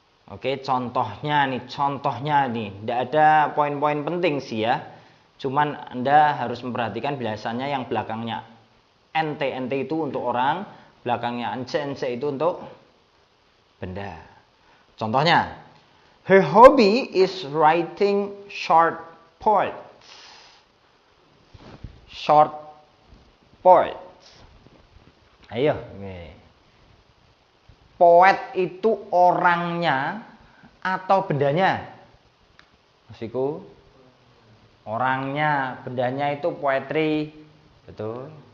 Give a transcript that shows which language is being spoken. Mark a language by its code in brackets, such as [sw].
[id] Oke, contohnya nih, tidak ada poin-poin penting sih ya. Cuman Anda harus memperhatikan biasanya yang belakangnya nt itu untuk orang, belakangnya nc itu untuk benda. Contohnya, [en] her hobby is writing short poems. Short poems. [id] Ayo, poet itu orangnya atau bendanya? Masiku, orangnya, bendanya itu poetry, betul?